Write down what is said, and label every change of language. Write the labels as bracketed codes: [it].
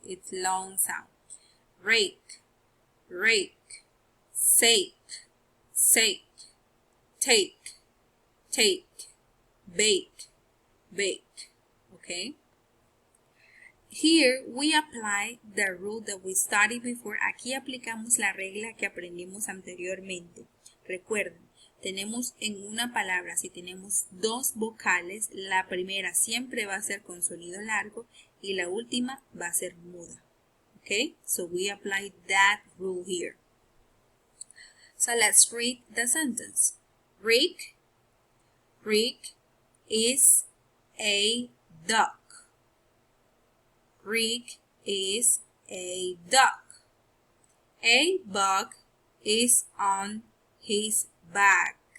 [en] It's long sound. Rake, rake, sake, sake, take, take, bake, bake. Okay? Here we apply the rule that we studied before. [es] Aquí aplicamos la regla que aprendimos anteriormente. Recuerden, tenemos en una palabra, si tenemos dos vocales, la primera siempre va a ser con sonido largo y la última va a ser muda. [en] Okay, so we apply that rule here. So let's read the sentence. Rick, Rick is a duck. Rick is a duck. A bug is on his back.